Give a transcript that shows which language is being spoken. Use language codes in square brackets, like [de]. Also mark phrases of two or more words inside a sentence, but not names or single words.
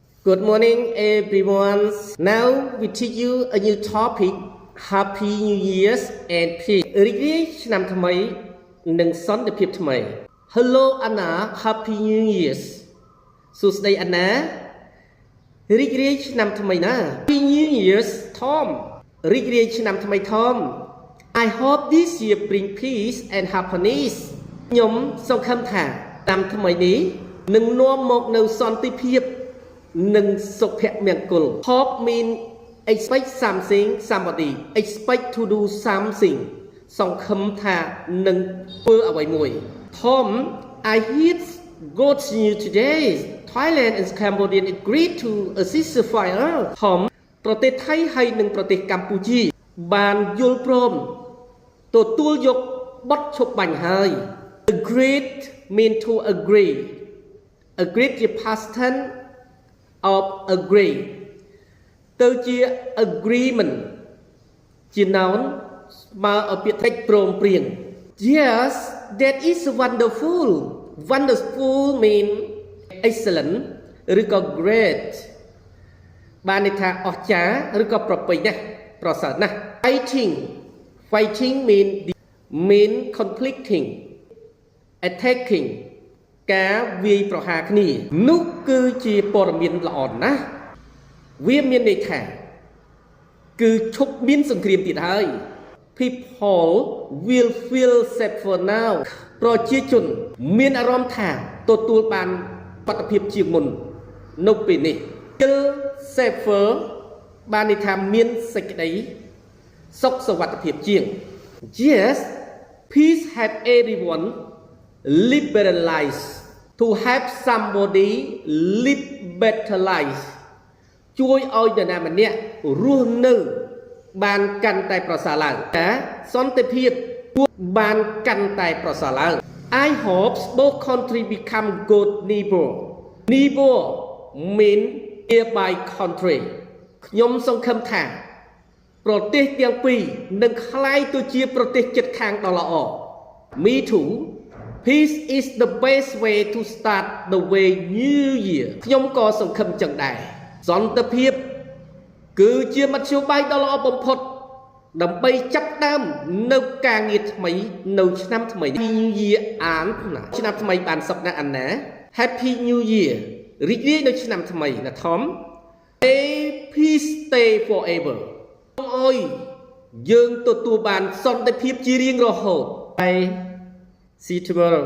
[en] Good morning, everyone. Now we teach you a new topic. Happy New Year's and peace. [km] រីករាយឆ្នាំថ្មីនិងសន្តិភាពថ្មី [en] Hello Anna, Happy New Year's. [km] សួស្តីអាណារីករាយឆ្នាំថ្មីណា [en] Happy New Year's Tom. [km] រីករាយឆ្នាំថ្មី Tom. [en] I hope this year bring peace and happiness. [km] ខ្ញុំសង្ឃឹមថាឆ្នាំថ្មីនេះនឹងនាំមកនូវសន្តិភាពនិងសុភមង្គ [en] ល Hope mean expect something somebody expect to do something [km] សង្ឃឹមថានឹងធ្វើអ្វីមួយ [en] Tom I hear good news today Thailand and Cambodia agreed to a ceasefire Tom [km] ប្រទេសថៃហើយនិងប្រទេសកម្ពុជាបានយល់ព្រមទទួលយកបទឈប់បាញ់ហើយ [en] agreed mean to agree agreed ជា past tense of agree ទៅជា agreement ជា noun [km] ស្មើឲ្យពាក្យ [en] text [km] ព្រមព្រៀង [en] Yes that is wonderful wonderful mean excellent ឬក៏ great [km] បានន័យថាអស្ចារ្យឬក៏ប្រពៃណាស់ប្រសើរណាស់ [en] fighting mean conflicting attacking [km] ការវាយប្រហារគ្នានោះគឺជាព័ត៌មានល្អណាស់វាមានន័យថាគឺឈប់មានសង្គ្រាមទៀតហើយ [en] People will feel safer now [km] ប្រជាជនមានអារម្មណ៍ថាទទួលបានសុខភាពជាងមុននៅ ពេលនេះ [en] feel safer [km] បានន័យថាមានសេចក្តីសុខសុវត្ថិភាពជាង [en] Yes peace had everyone live better lives to have somebody live better life [km] ជួយឲ្យនរណាម្នាក់រស់នៅបានកាន់តែប្រសើរឡើងតែសន្តិភាពបានកាន់តែប្រសើរឡើង [en] I hope both country become good neighbor mean nearby country [km] ខ្ញុំសង្ឃឹមថាប្រទេសទាំងពីរនឹងក្លាយទៅជាប្រទេសជិតខាងដ៏ល្អ [en] Me too Peace is the best way to start the way new year [km] ខ្ញុំក៏សង្ឃឹម ចឹងដែរសន្តិភាពគឺជាមធ្យោបាយដ៏ល្អបំផុតដើម្បីចាប់ផ្ដើមនៅការងារថ្មីនៅឆ្នាំថ្មី [en] Happy New Year [km] ឆ្នាំថ្មីបានសុខណាស់អាណា [en] Happy New Year [km] រីករាយនៅឆ្នាំថ្មីណា Tom [en] May peace stay forever [km] សូមអើយយើងទទួលបានសន្តិភាពជារៀងរហូត [en] Bye See you tomorrow